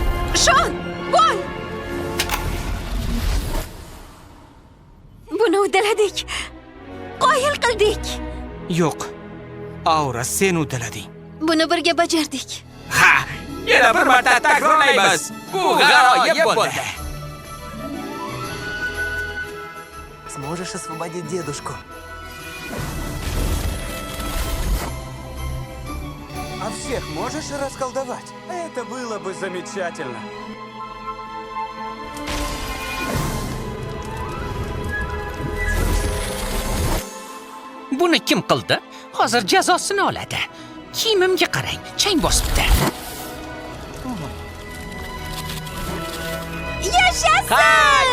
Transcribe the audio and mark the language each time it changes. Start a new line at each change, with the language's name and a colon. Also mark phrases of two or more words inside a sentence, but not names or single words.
Uzbek: Shon, bo'l. Buni uddaladik. Qoyil qildik. Yo'q. Aura, sen uddalading. Buni birga bajardik. Ha! Yana bir marta takrorlaymiz. Bu g'aroyib bo'ldi.
Russian: Сможешь освободить дедушку? А всех можешь расколдовать? Это было бы замечательно.
Uzbek: Buni kim qildi? Hozir jazosini oladi. Kiyimimga qarang, chang bosibdi. Yashasın!